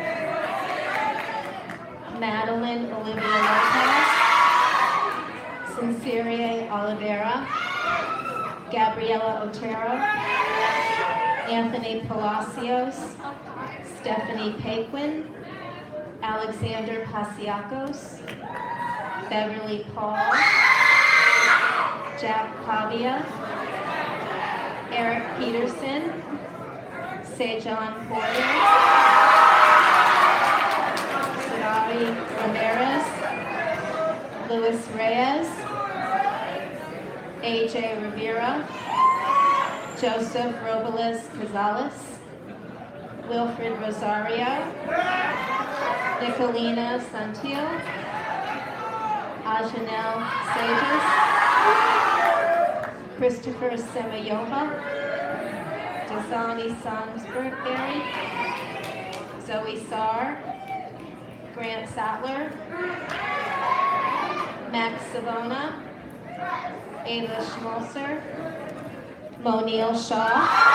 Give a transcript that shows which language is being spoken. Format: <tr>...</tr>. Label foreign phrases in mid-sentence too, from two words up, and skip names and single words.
<en>Madeline Olivia Lopez, Sincere Oliveira, Gabriela Otero, Anthony Palacios, Stephanie Paquin, Alexander Pasiakos, Beverly Paul, Jack Pavia, Eric Peterson, Sejan Porter, Sadari Ramirez, Luis Reyes, AJ Rivera, Joseph Robles Cazales, Wilfred Rosario, Nicolina Santil, Ajanel Sages, Christopher Semayoha, Dasani Sonsberry, Zoe Sarr, Grant Sattler, Max Savona, Ava Schmolzer, Moniel Shaw,</en>